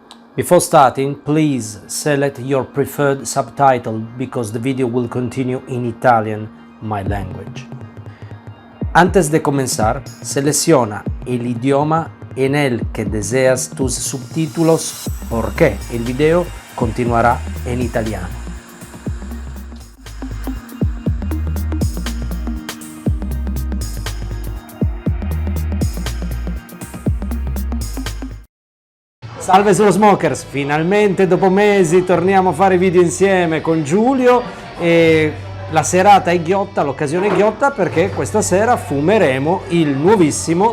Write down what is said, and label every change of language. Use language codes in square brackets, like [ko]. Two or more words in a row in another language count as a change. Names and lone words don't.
[en] Before starting, please select your preferred subtitle because the video will continue in Italian, my language. [es] Antes de comenzar, selecciona el idioma en el que deseas tus subtítulos porque el video continuará en italiano. [it] Salve Slow Smokers, finalmente dopo mesi torniamo a fare video insieme con Giulio e la serata è ghiotta, l'occasione è ghiotta perché questa sera fumeremo il nuovissimo